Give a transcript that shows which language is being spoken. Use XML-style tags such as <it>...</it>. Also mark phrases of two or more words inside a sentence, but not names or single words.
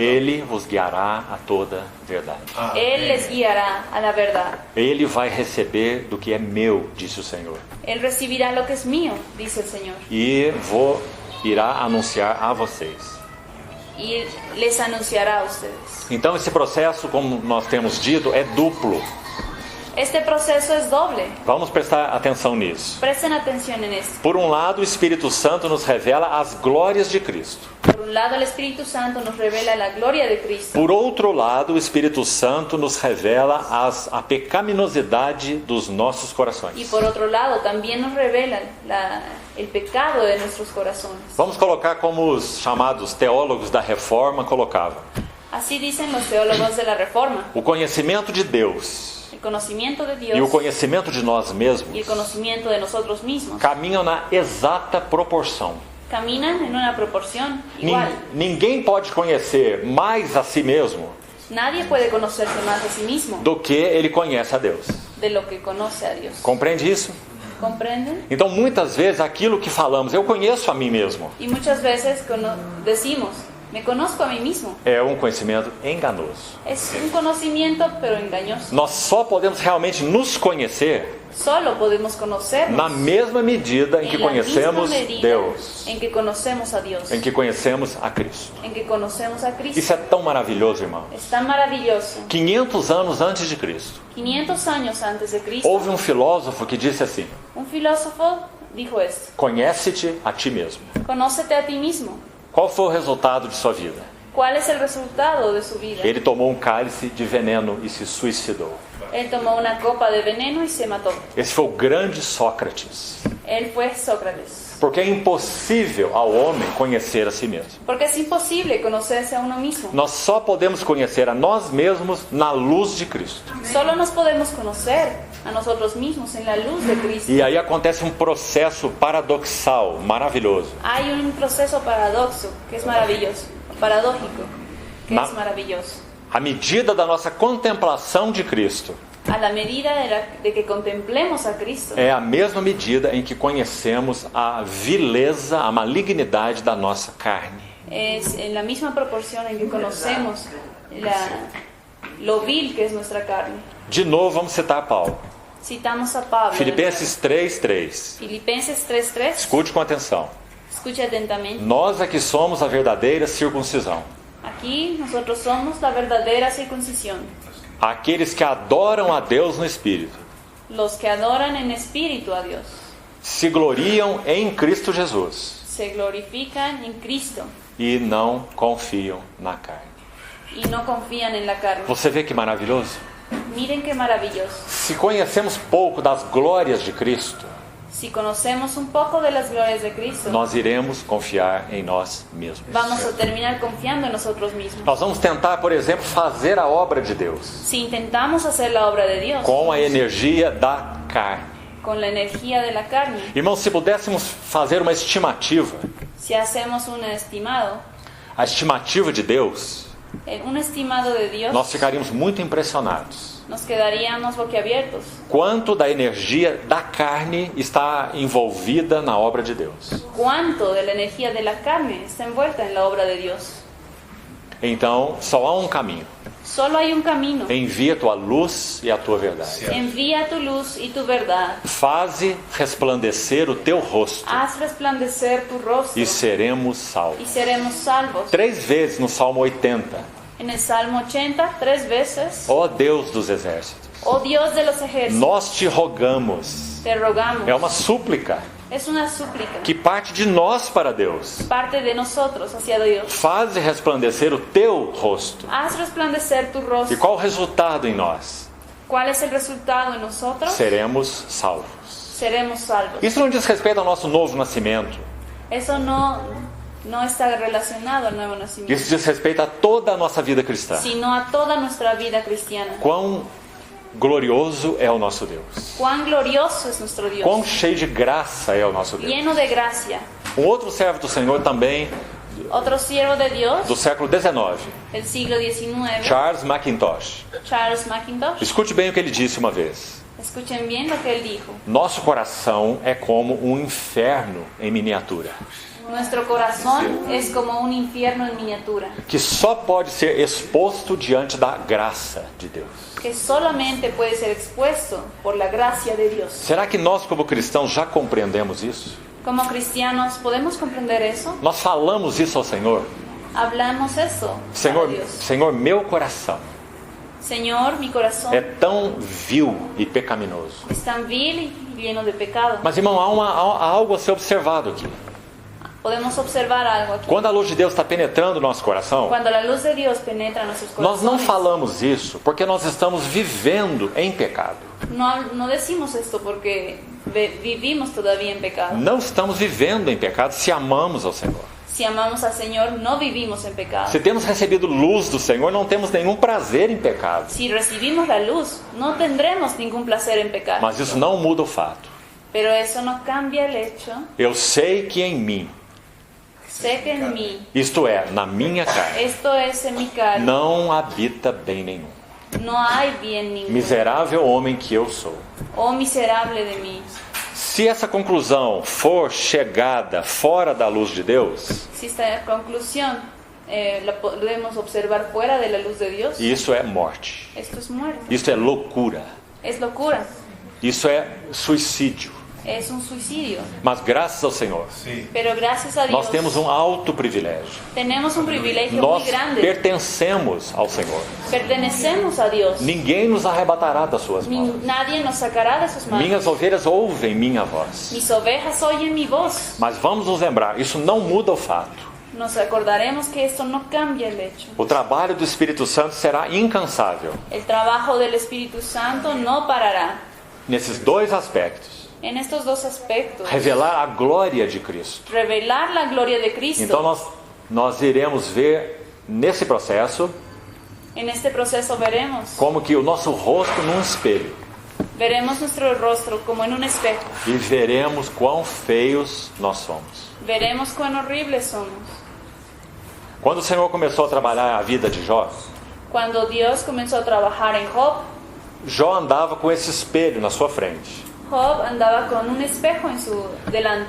<pt>Ele vos guiará a toda verdade.</pt> <es>Él les guiará a la verdad.</es> <pt>Ele vai receber do que é meu, disse o Senhor.</pt> <es>Él recibirá lo que es mío, dice el Señor,</es> <pt>E irá anunciar a vocês.</pt> <es>y les anunciará a ustedes.</es> <pt>Então, esse processo, como nós temos dito, é duplo.</pt> <es>Este proceso es doble.</es> <pt>Vamos prestar atenção nisso.</pt> <es>Presten atención en esto.</es> <pt>Por um lado, o Espírito Santo nos revela as glórias de Cristo.</pt> <es>Por un lado, el Espíritu Santo nos revela la gloria de Cristo.</es> <pt>Por outro lado, o Espírito Santo nos revela a pecaminosidade dos nossos</pt> <es>Y</es> <pt>corações.</pt> <es>por otro lado, también nos revela el pecado de nuestros corazones.</es> <pt>Vamos colocar como os chamados teólogos da Reforma colocavam.</pt> <es>Así dicen los teólogos de la Reforma.</es> <pt>O conhecimento de Deus</pt> <es>El conocimiento de</es> <pt>e o</pt> <es>Dios</es> <pt>conhecimento de nós</pt> <es>y el</es> <pt>mesmos</pt> <es>conocimiento de nosotros mismos</es> <pt>caminham na exata proporção.</pt> <es>caminan en una proporción igual.</es> <pt>Ninguém pode conhecer mais a si mesmo</pt> <es>Nadie puede conocerse más a sí mismo</es> <pt>do que ele conhece a Deus.</pt> <es>de lo que conoce a Dios.</es> <pt>Compreende isso?</pt> <es>¿Comprenden?</es> <pt>Então, muitas vezes, aquilo que falamos, eu conheço a mim mesmo,</pt> <es>Y muchas veces decimos, me conozco a mí mismo.</es> <pt>é um conhecimento enganoso.</pt> <es>Es un conocimiento, pero engañoso.</es> <pt>Nós só podemos realmente nos conhecer</pt> <es>Solo podemos conocernos</es> <pt>na mesma medida em que</pt> <es>en la misma</es> <pt>conhecemos</pt> <es>medida</es> <pt>Deus,</pt> <es>en que conocemos a Dios,</es> <pt>em que conhecemos a Cristo.</pt> <es>en que conocemos a Cristo.</es> <pt>Isso é tão maravilhoso, irmão.</pt> <es>Es tan maravilloso.</es> <pt>500 anos antes de Cristo,</pt> <es>500 años antes de Cristo,</es> <pt>houve um filósofo que disse assim:</pt> <es>un filósofo dijo esto:</es> <pt>conhece-te a ti mesmo.</pt> <es>conócete a ti mismo.</es> <pt>Qual foi o resultado de sua vida?</pt> <es>¿Cuál es el resultado de su vida?</es> <pt>Ele tomou um cálice de veneno e se suicidou.</pt> <es>Él tomó una copa de veneno y se mató.</es> <pt>Esse foi o grande Sócrates.</pt> <es>Él fue Sócrates.</es> <pt>Porque é impossível ao homem conhecer a si mesmo.</pt> <es>Porque es imposible conocerse a uno mismo.</es> <pt>Nós só podemos conhecer a nós mesmos na luz de Cristo.</pt> <es>Solo nos podemos conocer a nosotros mismos en la luz de Cristo.</es> <pt>E aí acontece um processo paradoxal, maravilhoso.</pt> <es>Hay un proceso paradójico que es maravilloso. Es maravilloso.</es> <pt>À medida da nossa contemplação de Cristo,</pt> <es>A la medida de que contemplemos a Cristo,</es> <pt>é a mesma medida em que conhecemos a vileza, a malignidade da nossa carne.</pt> <es>es en la misma proporción en que conocemos lo vil que es nuestra carne.</es> <pt>De novo, vamos citar Paulo.</pt> <es>Citamos a Pablo.</es> <pt>Filipenses 3:3.</pt> <es>Filipenses 3:3.</es> <pt>Escute com atenção.</pt> <es>Escuche atentamente.</es> <pt>Nós é que somos a verdadeira circuncisão.</pt> <es>Aquí nosotros somos la verdadera circuncisión.</es> <pt>Aqueles que adoram a Deus no Espírito.</pt> <es>Los que adoran en espíritu a Dios.</es> <pt>Se gloriam em Cristo Jesus.</pt> <es>Se glorifican en Cristo.</es> <pt>E não confiam na carne.</pt> <es>Y no confían en la carne.</es> <pt>Você vê que maravilhoso?</pt> <es>Miren qué maravilloso.</es> <pt>Se conhecemos pouco das glórias de Cristo,</pt> <es>Si conocemos un poco de las glorias de Cristo,</es> <pt>nós iremos confiar em nós mesmos.</pt> <es>vamos a terminar confiando en nosotros mismos.</es> <pt>Nós vamos tentar, por exemplo, fazer a obra de Deus</pt> <es>Si intentamos hacer la obra de Dios</es> <pt>com a energia da carne.</pt> <es>con la energía de la carne,</es> <pt>Irmãos, se pudéssemos fazer uma estimativa,</pt> <es>si hacemos un estimado</es> <pt>a estimativa de Deus,</pt> <es>de Dios,</es> <pt>nós ficaríamos muito impressionados.</pt> <es>nos quedaríamos boquiabiertos.</es> <pt>Quanto da energia da carne está envolvida na obra de Deus.</pt> <es>¿Cuánto de la energía de la carne está envuelta en la obra de Dios?</es> <pt>Então, só há um caminho.</pt> <es>Solo hay un camino.</es> <pt>Envia a tua luz e a tua verdade.</pt> <es>Envía tu luz y tu verdad.</es> <pt>Faze resplandecer o teu rosto</pt> <es>Haz resplandecer tu rostro</es> <pt>e seremos</pt> <es>y</es> <pt>salvos.</pt> <es>seremos salvos.</es> <pt>3 vezes no Salmo 80.</pt> <es>En el Salmo 80, 3 veces,</es> <pt>Ó Deus dos exércitos,</pt> <es>oh Dios de los ejércitos,</es> <pt>nós te rogamos.</pt> <es>te rogamos.</es> <pt>É uma súplica</pt> <es>Es una súplica.</es> <pt>que parte de nós para Deus.</pt> <es>Parte de nosotros hacia Dios.</es> <pt>Faze resplandecer o teu rosto.</pt> <es>Haz resplandecer tu</es> <pt>E</pt> <es>rostro.</es> <pt>qual o resultado em nós?</pt> <es>¿Cuál es el resultado en nosotros?</es> <pt>Seremos salvos.</pt> <es>Seremos salvos.</es> <pt>Isso não diz respeito ao nosso novo nascimento.</pt> <es>Eso no está relacionado al nuevo nacimiento,</es> <pt>Isso diz respeito a toda a nossa vida cristã.</pt> <es>sino a toda nuestra vida cristiana.</es> <pt>Quão glorioso é o nosso Deus.</pt> <es>Cuán glorioso es nuestro Dios,</es> <pt>Quão cheio de graça é o nosso Deus.</pt> <es>lleno de gracia.</es> <pt>Um outro servo do Senhor também,</pt> <es>Otro siervo de Dios</es> <pt>do século XIX,</pt> <es>del siglo XIX,</es> <pt>Charles Mackintosh.</pt> <es>Charles Mackintosh.</es> <pt>Escute bem o que ele disse uma vez.</pt> <es>Escuchen bien lo que él dijo.</es> <pt>Nosso coração é como um inferno em miniatura,</pt> <es>Nuestro corazón es como un infierno en miniatura,</es> <pt>que só pode ser exposto diante da graça de Deus.</pt> <es>que solamente puede ser expuesto por la gracia de Dios.</es> <pt>Será que nós, como cristãos, já compreendemos isso?</pt> <es>Como cristianos, ¿podemos comprender eso?</es> <pt>Nós falamos isso ao Senhor?</pt> <es>Hablamos eso a</es> <pt>Senhor,</pt> <es>Dios.</es> <pt>Senhor, meu coração</pt> <es>Señor, mi corazón</es> <pt>é tão vil e pecaminoso.</pt> <es>es tan vil y lleno de pecado.</es> <pt>Mas, irmão, há algo a ser observado aqui.</pt> <es>Podemos observar algo aquí.</es> <pt>Quando a luz de Deus está penetrando no nosso coração,</pt> <es>Cuando la luz de Dios penetra en nuestros</es> <pt>nós não</pt> <es>corazones,</es> <pt>falamos isso porque nós estamos vivendo em pecado.</pt> <es>no decimos esto porque vivimos todavía en pecado.</es> <pt>Não estamos vivendo em pecado se amamos ao Senhor.</pt> <es>Si amamos al Señor, no vivimos en pecado.</es> <pt>Se temos recebido luz do Senhor, não temos nenhum prazer em pecado.</pt> <es>Si recibimos la luz, no tendremos ningún placer en pecar.</es> <pt>Mas isso não muda o fato.</pt> <es>Pero eso no cambia el hecho.</es> <pt>Eu sei que em mim,</pt> <es>Sé que en mí,</es> <pt>isto é, na minha carne,</pt> <es>esto es en mi carne,</es> <pt>não habita bem nenhum.</pt> <es>no hay bien ninguno.</es> <pt>Miserável homem que eu sou.</pt> <es>Oh miserable de mí.</es> <pt>Se essa conclusão for chegada fora da luz de Deus,</pt> <es>Si esta conclusión la podemos observar fuera de la luz de Dios,</es> <pt>isso é morte.</pt> <es>esto es muerte,</es> <pt>Isso é loucura.</pt> <es>es locura,</es> <pt>Isso é suicídio.</pt> <es>es un suicidio.</es> <pt>Mas graças ao Senhor,</pt> <es>Pero gracias a Dios</es> <pt>nós temos um alto privilégio.</pt> <es>tenemos un privilegio</es> <pt>Nós</pt> <es>muy grande.</es> <pt>pertencemos ao Senhor.</pt> <es>Pertenecemos a Dios.</es> <pt>Ninguém nos arrebatará das suas mãos.</pt> <es>Nadie nos sacará de sus manos.</es> <pt>Minhas ovelhas ouvem minha voz.</pt> <es>Mis ovejas oyen mi voz.</es> <pt>Mas vamos nos lembrar, isso não muda o fato.</pt> <es>Nos acordaremos que esto no cambia el hecho.</es> <pt>O trabalho do Espírito Santo será incansável</pt> <es>El trabajo del Espíritu Santo no parará.</es> <pt>nesses dois aspectos.</pt> <es>En estos dos aspectos,</es> <pt>Revelar a glória de Cristo.</pt> <es>revelar la gloria de Cristo.</es> <pt>Então nós iremos ver nesse processo</pt> <es>En este proceso veremos</es> <pt>como que o nosso rosto num espelho.</pt> <es>Veremos nuestro rostro como en un espejo.</es> <pt>E veremos quão feios nós somos.</pt> <es>Veremos cuán horribles somos.</es> <pt>Quando o Senhor começou a trabalhar a vida de Jó,</pt> <es>Cuando Dios comenzó a trabajar en Job,</es> <pt>Jó andava com esse espelho na sua frente.</pt> <es>Job andaba con un espejo en su delante.</es>